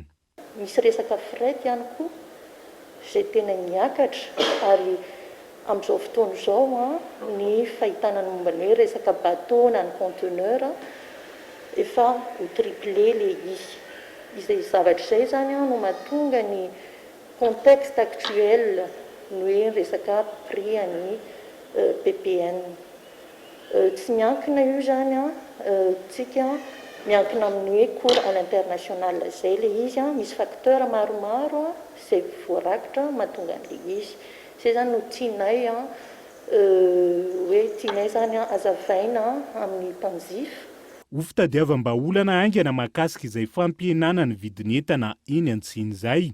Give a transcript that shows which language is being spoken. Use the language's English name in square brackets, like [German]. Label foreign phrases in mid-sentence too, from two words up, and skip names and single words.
[Malagasy] Misy resaka fret ihany koa izay tena miakatra ary amin'izao fotoana izao ny fahitana ny momba ny hoe resaka bateau na ny conteneur efa ho triplé le izy. Izay zavatra izay zany no mahatonga ny [French] contexte actuel [Malagasy] ny hoe resaka prix an'ny PPN. Tsy miankina io zany tsika miankina amin'ny hoe [French] cours à l'international [Malagasy] zay le izy misy facteur maromaro izay voarakitra mahatonga an'le izy. Zay zany no tianay hoe tianay zany azavaina amin'ny mpanjifa. Ho fitadiavam-baolana aingana mahakasika izay fampihenana ny vidin'entana eny antsiny izay.